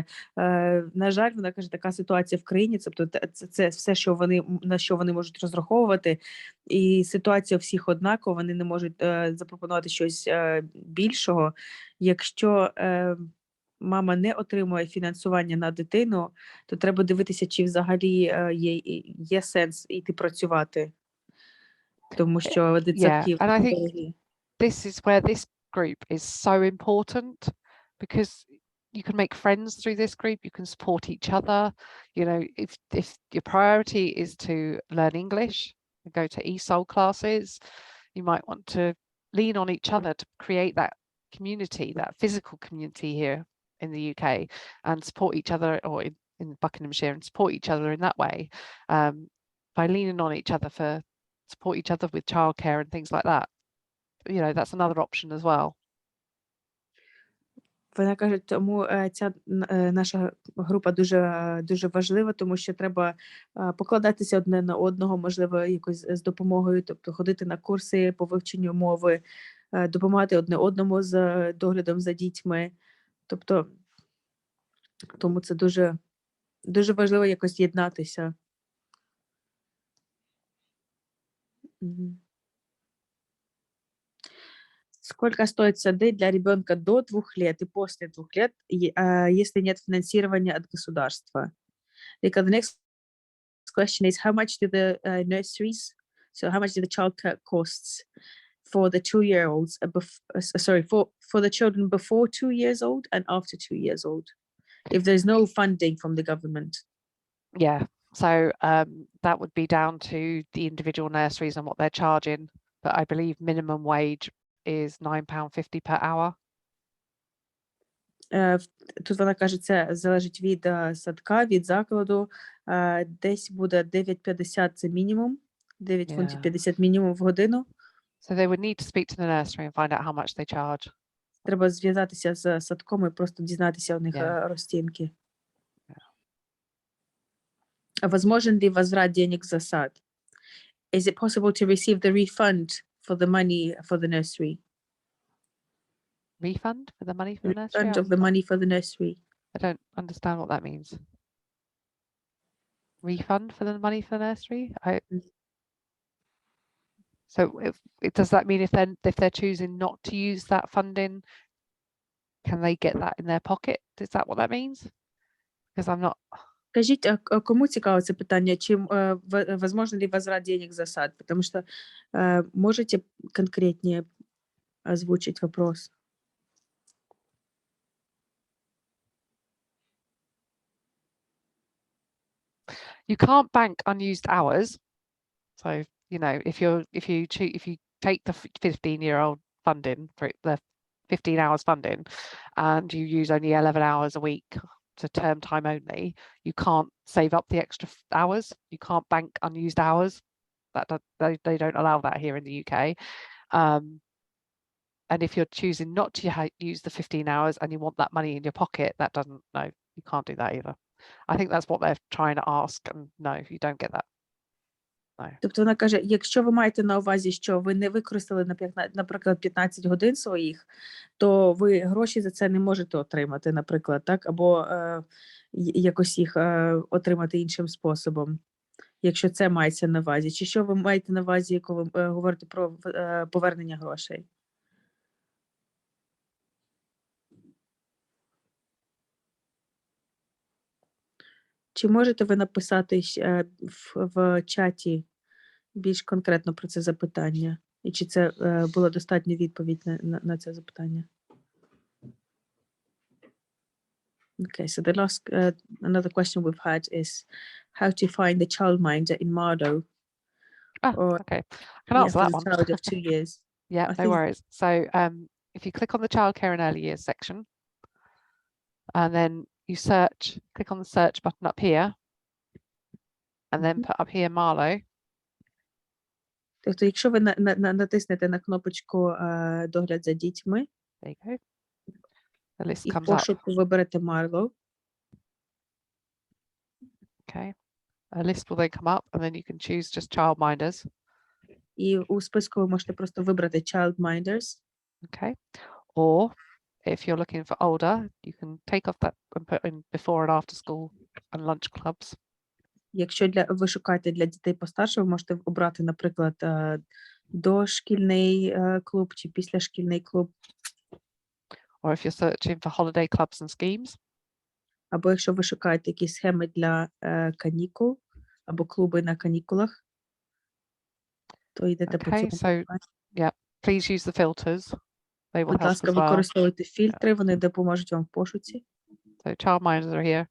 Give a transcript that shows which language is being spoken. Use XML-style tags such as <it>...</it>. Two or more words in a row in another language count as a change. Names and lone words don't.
<uk>На жаль, вона каже, така ситуація в країні, тобто це все, на що вони можуть розраховувати, і ситуація у всіх однакова, вони не можуть запропонувати щось більшого. Якщо мама не отримує фінансування на дитину, то треба дивитися, чи взагалі є сенс йти працювати. Тому що дитсадки</uk> <en>and I think</en> <uk>дорогі.</uk> <en>this is where this group is so important, because you can make friends through this group, you can support each other. You know, if your priority is to learn English and go to ESOL classes, you might want to lean on each other to create that community, that physical community here in the UK, and support each other, or in Buckinghamshire, and support each other in that way, by leaning on each other for support each other with childcare and things like that. You know, that's another option as well.</en> <uk>Вона каже, тому ця наша група дуже важлива, тому що треба покладатися одне на одного, можливо, якось з допомогою, тобто ходити на курси по вивченню мови, допомагати одне одному з доглядом за дітьми. Тобто, тому це дуже важливо якось єднатися.</uk> <ru>Сколько стоит сады для ребенка до 2 лет и после 2 лет, если нет финансирования от государства?</ru> <en>Because the next question is, how much do the nurseries, so how much do the childcare costs for the 2-year-olds, for the children before 2 years old and after 2 years old, if there's no funding from the government? Yeah, so that would be down to the individual nurseries and what they're charging, but I believe minimum wage is £9.50 per hour.</en> <uk>Тут вона каже, це залежить від садка, від закладу. Десь буде 9.50 це мінімум, 9 фунтів 50 мінімум в годину.</uk> <en>So they would need to speak to the nursery and find out how much they charge.</en> <uk>Треба зв'язатися з садком і просто дізнатися у них розцінки.</uk> <ru>Возможен ли возврат денег за сад?</ru> <en>Is it possible to receive the refund for the money for the nursery? Refund for the money for the nursery? Refund of the money for the nursery. I don't understand what that means. Refund for the money for the nursery? So does that mean if they're choosing not to use that funding, can they get that in their pocket? Is that what that means? Because I'm not...</en> <uk>Скажіть, кому цікаво це питання, чи</uk> <ru>возможно ли возврат денег за сад? Потому что можете конкретнее озвучить вопрос?</ru> <en>You can't bank unused hours. So, you know, if you take the 15-year-old funding for the 15 hours funding and you use only 11 hours a week to term time only, you can't save up the extra hours. You can't bank unused hours. They don't allow that here in the UK. And if you're choosing not to use the 15 hours and you want that money in your pocket, you can't do that either. I think that's what they're trying to ask, and no, you don't get that. No.</en> <uk>Тобто вона каже, якщо ви маєте на увазі, що ви не використали, наприклад, 15 годин своїх, то ви гроші за це не можете отримати, наприклад, так, або якось їх отримати іншим способом, якщо це мається на увазі. Чи що ви маєте на увазі, коли ви говорите про повернення грошей? Чи можете ви написати в чаті більш конкретно про це запитання? І чи це була достатня відповідь на це запитання?</uk> <en>Okay, so the last, another question we've had is how to find the childminder in Mardo. Okay, I can answer that one. For a child of 2 years. Yeah, no worries. So if you click on the childcare and early years section, and then you click on the search button up here, and then put up here Marlow.</en> <uk>Тобто, якщо ви натиснете на кнопочку «Догляд за дітьми»,</uk> <en>there you go. The list</en> <uk>і в</uk> <en>comes up.</en> <uk>пошуку виберете Marlow.</uk> <en>Okay. A list will then come up, and then you can choose just childminders.</en> <uk>І у списку ви можете просто вибрати childminders.</uk> <en>Okay. Or if you're looking for older, you can take off that and put in before and after school and lunch clubs.</en> <uk>Якщо ви шукаєте для дітей постарше, ви можете обрати, наприклад, дошкільний клуб чи післяшкільний клуб.</uk> <en>or if you're searching for holiday clubs and schemes.</en> <uk>Або якщо ви шукаєте якісь схеми для канікул, або клуби на канікулах, то йдете по</uk> <en>Okay,</en> <uk>цьому.</uk> <en>so yeah, please use the filters. They will</en> <uk>Будь</uk> <en>help</en> <uk>ласка,</uk> <en>as well.</en> <uk>використовуйте фільтри, вони допоможуть вам в пошуці.</uk> <en>So childminders are here.</en>